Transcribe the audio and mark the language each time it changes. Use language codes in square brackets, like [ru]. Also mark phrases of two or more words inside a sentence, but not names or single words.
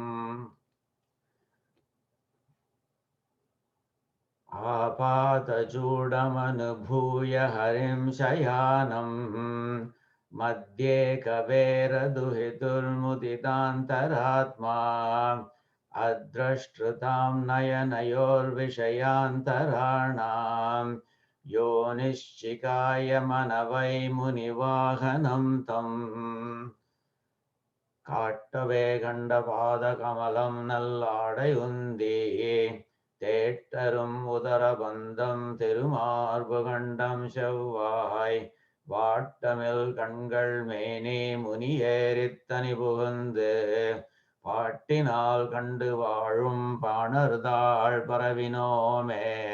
[sa] आपातचूडमनुभूय हरिं शयानं मध्ये कवेरदुहितुर्मुदितान्तरात्मा. अद्रष्टृतां नयनयोर्विषयान्तराणां यो निश्चिकाय मनवै मुनिवाहनं तम्. [ta] காட்டவே கண்ட பாதகமலம் நல்லாடை உந்தி தேட்டரும் உதரபந்தம் திருமார்பு கண்டம் செவ்வாய் வாட்டமில் கண்கள் மேனி முனியேறித்தனி புகுந்து பாட்டினால் கண்டு வாழும் பாணர்தாள் பரவினோமே.